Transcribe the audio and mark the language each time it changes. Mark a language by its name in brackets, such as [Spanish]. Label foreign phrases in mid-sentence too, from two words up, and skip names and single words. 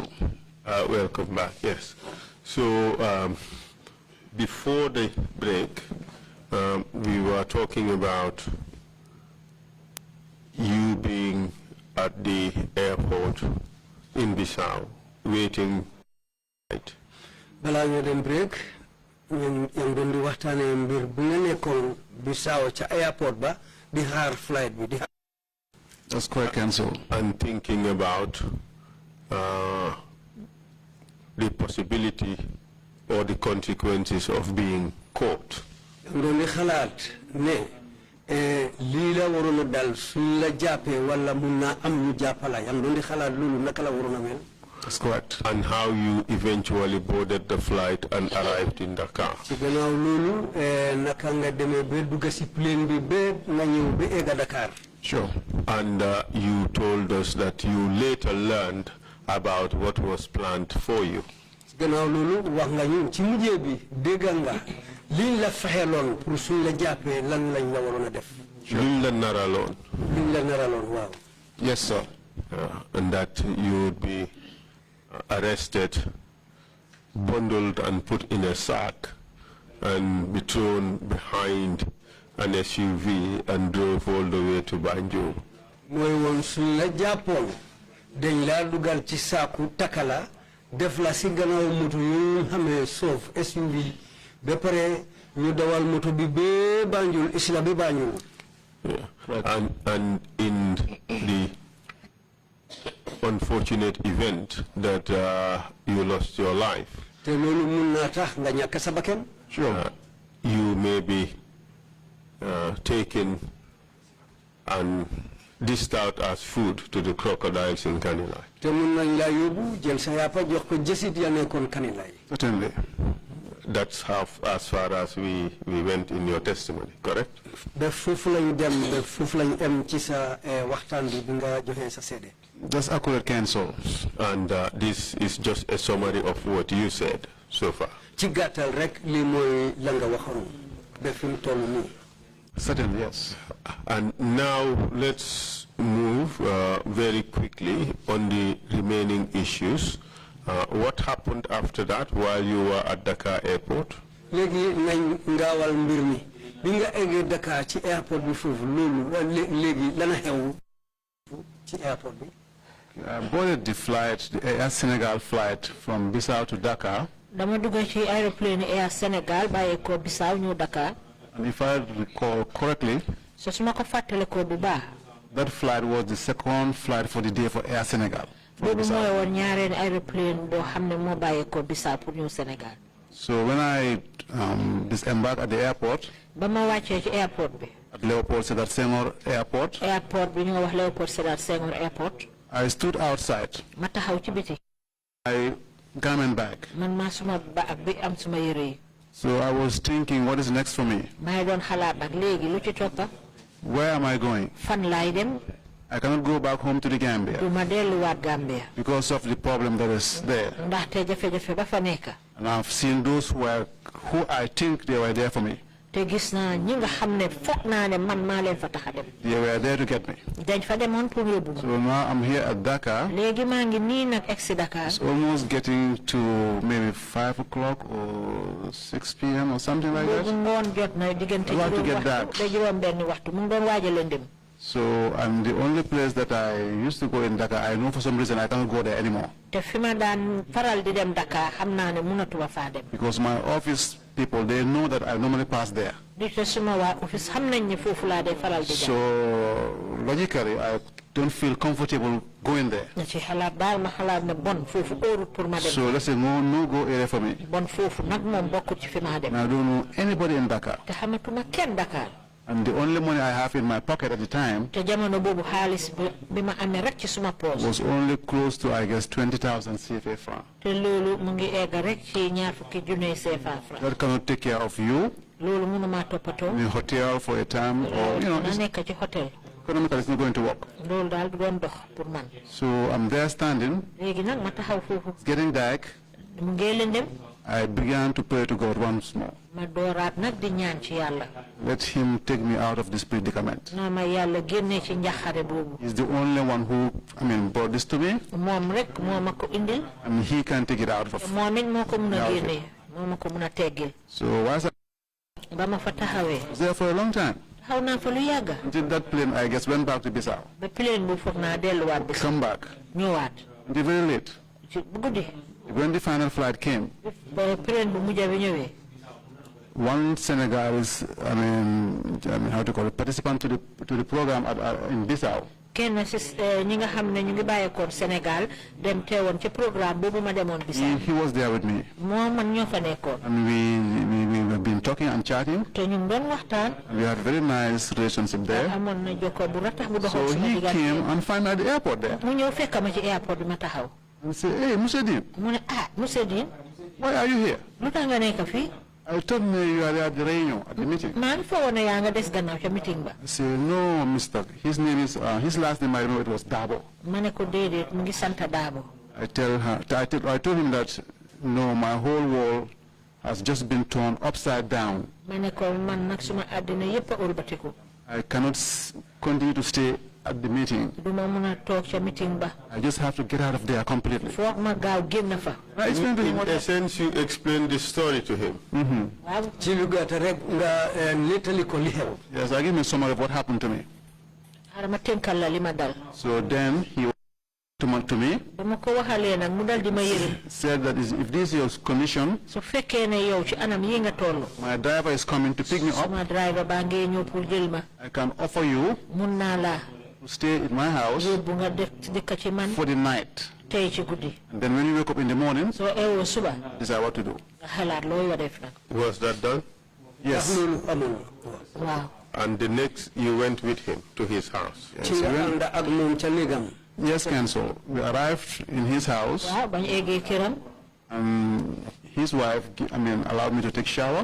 [English] Welcome back. Yes. So before the break, we were talking about you being at the airport in Bissau, waiting. [Wolof] Bala ñu dem break ñu doon di waxtaanee mbir bu nga nekkoon Bissau ca airport ba di xaar flight bi di. [English] That's correct, Council. And thinking about the possibility or the consequences of being caught. [Wolof] doon di xalaat ne lii la waroon a dal suñ la jàppee wala mun naa am ñu jàppala yam doon di xalaat loolu naka la waroon a mel. [English] That's correct. And how you eventually boarded the flight and arrived in Dakar. [Wolof] ci gannaaw loolu naka nga demee ba dugg si plane bi ba nga ñëw ba egga Dakar. [English] Sure. And you told us that you later learned about what was planned for you. [Wolof] gannaaw loolu wax nga ñu ci mujjee bi dégg nga liñ la fexeeloon pour suñ la jàppee lan lañ la waroon a def. Liñ la naraloon. liñ la naraloon waaw. [English] Yes, sir. And that you would be arrested, bundled and put in a sack and be thrown behind an SUV and drove all the way to Banjul. [Wolof] mooy woon suñ la jàppoon dañ laa dugal ci saaku takala def la si gannaaw moto yu xamee soof SUV ba pare ñu dawal moto bi ba Banjul isla ba Banjul. [English] And in the unfortunate event that you lost your life, [Wolof] te loolu mun naa tax nga ñàkk sa bakkan. [English] Sure. You may be taken and dished out as food to the crocodiles in Kanilai. [Wolof] te mun nañ laa yóbbu jël sa yàppa jox ko jësit ya nekkoon Kanilai. [English] Certainly. That's how as far as we went in your testimony, correct? [Wolof] ba foofu lañ dem ba foofu lañ em ci sa waxtaan bi nga joxee sa seede. [English] That's accurate, Council. And this is just a summary of what you said so far. [Wolof] ci gàttal rek lii mooy la nga waxoon ba fi mu toll nii. [English] Certainly, yes. And now let's move very quickly on the remaining issues. What happened after that while you were at Dakar Airport? [Wolof] léegi nañ ngaawal mbir mi bi nga eggee Dakar ci airport bi foofu loolu léegi lana xew ci airport bi. [English] I boarded the flight, the Air Senegal flight from Bissau to Dakar. [Wolof] dama dugg ci aéroplane Air Senegal bàyyi ko Bissau ñëw Dakar. [English] And if I recall correctly, [Wolof] so su ma ko fàttale ko bu baax. [English] that flight was the second flight for the day for Air Senegal. [Wolof] boobu mooy woon ñaareel aéroplane boo xam ne moo bàyyi ko Bissau pour ñëw Sénégal. [English] So when I disembarked at the airport, [Wolof] ba ma wàccee ci airport bi. [English] at Leopold Sédar Senghor Airport, [Wolof] airport bi ñu nga wax Leopold Sédar Senghor Airport. [English] I stood outside. [Wolof] ma taxaw ci biti. [English] My garment bag. [Wolof] man maa suma baag bi am suma yére yi. [English] So I was thinking, what is next for me? [Wolof] maa doon xalaat nag léegi lu ci toppa. [English] Where am I going? [Wolof] fan laay dem. [English] I cannot go back home to the Gambia [Wolof] du ma delluwaat Gambia. [English] because of the problem that is there. [Wolof] ndaxte jafe-jafe ba fa nekk. [English] And I've seen those who I think they were there for me. [Wolof] te gis naa ñi nga xam ne foog naa ne man maa leen fa tax a dem. [English] They were there to get me. [Wolof] dañ fa demoon pour yóbbu ma. [English] So now I'm here at Dakar. [Wolof] léegi maa ngi nii nag egsi Dakar. [English] It's almost getting to maybe 5 o'clock or 6 p.m. or something like that. [Wolof] boobu ngoon jot na diggante juróom waxtu ba juróom benn waxtu mu ngi doon waaj a leen dem. [English] So I'm the only place that I used to go in Dakar. I know for some reason I cannot go there anymore. [Wolof] te fi ma daan faral di dem Dakar xam naa ne mënatuma faa dem. [English] Because my office people, they know that I normally pass there. [Wolof] di te suma waa office xam nañ ne foofu laa dee faral di dem. [English] So logically, I don't feel comfortable going there. [Wolof] na ci xalaat daal ma xalaat ne bon foofu óorut pour ma dem. [English] So let's say no go area for me. [Wolof] bon foofu nag moom bokkut ci fi ma dem. [English] And I don't know anybody in Dakar. [Wolof] te xamatuma kenn Dakar. [English] And the only money I have in my pocket at the time [Wolof] te jamono boobu xaalis bi ma amee rek ci suma poos. [English] was only close to, I guess, 20,000 CFA francs. [Wolof] te loolu mu ngi egg rek ci ñaar fukki junne CFA francs. [English] That cannot take care of you. [Wolof] loolu mënuma toppatoo. [English] In a hotel for a time, or [Wolof] na nekk ci hotel. [English] Economically, it's not going to work. [Wolof] loolu daal du doon dox pour man. [English] So I'm there standing. [Wolof] léegi nag ma taxaw foofu. [English] It's getting dark. [Wolof] mu ngi leen dem. [English] I began to pray to God once more. [Wolof] ma dooraat nag di ñaan ci yàlla. [English] Let him take me out of this predicament. [Wolof] na ma yàlla génne ci njaxare boobu. [English] He's the only one who, brought this to me. [Wolof] moom rek moo ma ko indil. [English] And he can take it out of me. [Wolof] moom it moo ko mun a génne moo ma ko mun a teggil. [English] So once I [Wolof] ba ma fa taxawee. [English] was there for a long time. [Wolof] taxaw naa fa lu yàgg. [English] Until that plane, I guess, went back to Bissau. [Wolof] ba plane bu foog naa delluwaat Bissau. [English] Come back. [Wolof] ñëwaat. [English] Until very late. [Wolof] ci guddi. [English] When the final flight came, [Wolof] ba plane bu mujj bi ñëwee. [English] one Senegalese, how to call it, participant to the program in Bissau. [Wolof] kenn si ñi nga xam ne ñu ngi bàyyeekoon Sénégal dem teewoon ci programme boobu ma demoon Bissau. [English] He was there with me. [Wolof] moo man ñoo fa nekkoon. [English] And we have been talking and chatting. [Wolof] te ñu ngi doon waxtaan. [English] We had a very nice relationship there. [Wolof] amoon na jokkoo bu ratax bu doxoon [English] So [Wolof] sama [English] he [Wolof] diggante. [English] came and found me at the airport there. [Wolof] mu ñëw fekk ma ci airport bi ma taxaw. [English] And said, hey, Mr. Deen. [Wolof] mu ne Monsieur Deen. [English] Why are you here? [Wolof] lu tax nga nekk fii. [English] I told me you are at the reunion, at the meeting. [Wolof] maa ngi foogoon ne yaa nga des gannaaw ca meeting ba. [English] I said, no, Mr. His name is, his last name I know it was Dabo. [Wolof] ma ne ko déedéet mu ngi sant Daabo. [English] I told him that, no, my whole world has just been turned upside down. [Wolof] ma ne ko man nag suma àddina yépp a ëlbatiku. [English] I cannot continue to stay at the meeting. [Wolof] du ma mun a toog ca meeting ba. [English] I just have to get out of there completely. [Wolof] foog ma gaaw génn fa. [English] I explained to him In what essence, you explained the story to him. [Wolof] waaw. ci lu gàtt rek nga nettali ko li xew. [English] Yes, I give him a summary of what happened to me. [Wolof] xaaral ma tënkal la li ma dal. [English] So then he went to me, [Wolof] ba ma ko waxalee nag mu dal di ma yërëm. [English] said that if this is your condition, [Wolof] su fekkee ne yow ci anam yi nga toll. [English] my driver is coming to pick me up. [Wolof] suma driver baa ngee ñëw pour jël ma. [English] I can offer you [Wolof] mun naa la [English] to stay in my house [Wolof] yóbbu nga dëkk ci man. [English] for the night. [Wolof] tey ci guddi. [English] And then when you wake up in the morning, [Wolof] soo eewoo suba. [English] decide what to do. [Wolof] nga xalaat loo yoo def nag. [English] Was that done? Yes. [Wolof] waaw. [English] And the next, you went with him to his house. Yes, we went- Yes, Council. We arrived in his house, [Wolof] waaw bañ eggee këram. [English] and his wife, allowed me to take shower